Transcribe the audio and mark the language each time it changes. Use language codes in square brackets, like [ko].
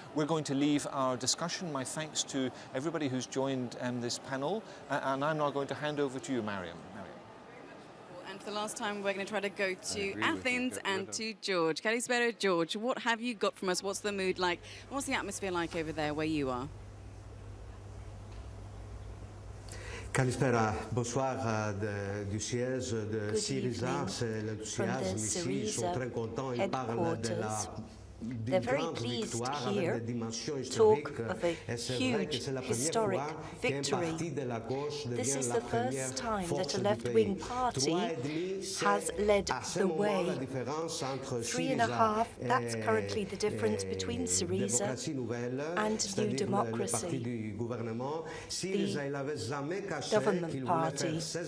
[en] We're going to leave our discussion. My thanks to everybody who's joined this panel. And I'm now going to hand over to you, Mariam. And for the last time, we're going to try to go to Athens and to George. Kalispera, George, what have you got from us? What's the mood like? What's the atmosphere like over there where you are? [fr] Kalispera, bonsoir du siège de SYRIZA, c'est l'enthousiasme ici, ils sont très contents, ils parlent de la [en] They're very pleased here to talk of a huge historic victory. This is the first time that a left-wing party has led the way. 3.5, that's currently the difference between SYRIZA and New Democracy, the government party.